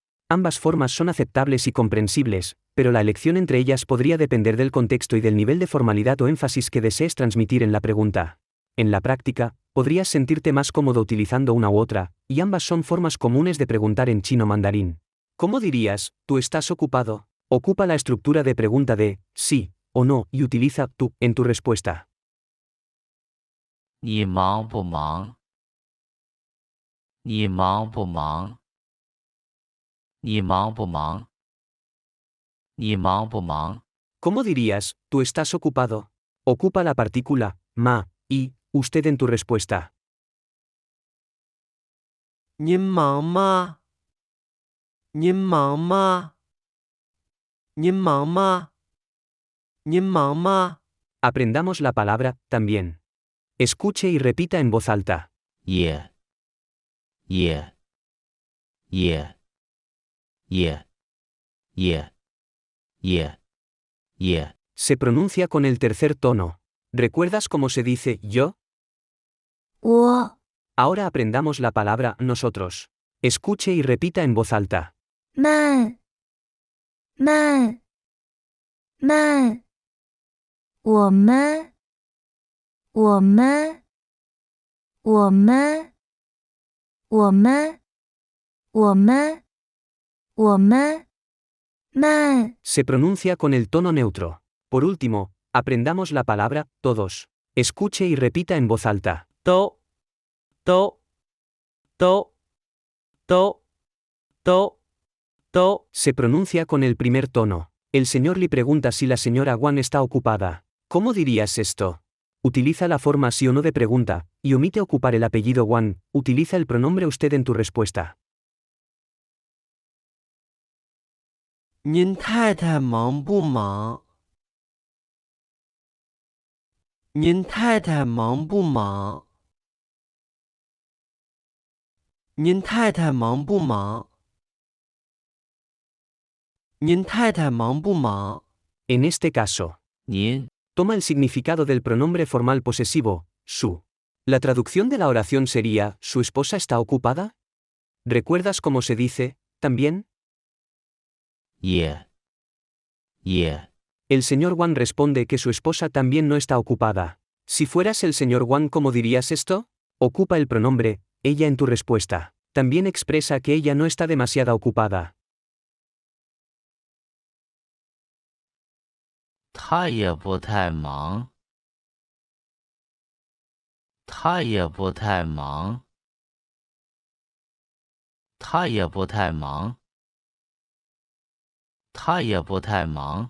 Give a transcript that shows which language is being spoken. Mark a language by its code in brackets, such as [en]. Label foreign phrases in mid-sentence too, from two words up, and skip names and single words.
[es] Ambas formas son aceptables y comprensibles, pero la elección entre ellas podría depender del contexto y del nivel de formalidad o énfasis que desees transmitir en la pregunta. En la práctica, podrías sentirte más cómodo utilizando una u otra, y ambas son formas comunes de preguntar en chino mandarín. ¿Cómo dirías, tú estás ocupado? Ocupa la estructura de pregunta de sí o no y utiliza tú en tu respuesta. [zh] 你忙不忙？你忙不忙？你忙不忙？你忙不忙？ [es] ¿Cómo dirías, tú estás ocupado? Ocupa la partícula, ma, y, usted en tu respuesta. [zh] 您忙吗？您忙吗？您忙吗？您忙吗？ [es] Aprendamos la palabra, también. Escuche y repita en voz alta. [zh] 也也也也也也也 [es] Se pronuncia con el tercer tono. ¿Recuerdas cómo se dice yo? 我 Ahora aprendamos la palabra nosotros. Escuche y repita en voz alta. [zh] 们们们，我们我们我们我们我们我们们 [es] Se pronuncia con el tono neutro. Por último, aprendamos la palabra todos. Escuche y repita en voz alta. [zh] 都都 [es] Se pronuncia con el primer tono. El señor Lee pregunta si la señora Wang está ocupada. ¿Cómo dirías esto? Utiliza la forma sí o no de pregunta, y omite ocupar el apellido Wang. Utiliza el pronombre usted en tu respuesta. [zh] 您太太忙不忙？您太太忙不忙？您太太忙不忙？您太太忙不忙？ [es] En este caso, 您 toma el significado del pronombre formal posesivo, su. La traducción de la oración sería, ¿su esposa está ocupada? ¿Recuerdas cómo se dice, también? [zh] 也也 [es] El señor Wang responde que su esposa también no está ocupada. Si fueras el señor Wang, ¿cómo dirías esto? Ocupa el pronombre, ella en tu respuesta. También expresa que ella no está demasiado ocupada. [zh] 他也不太忙。他也不太忙。他也不太忙。他也不太忙。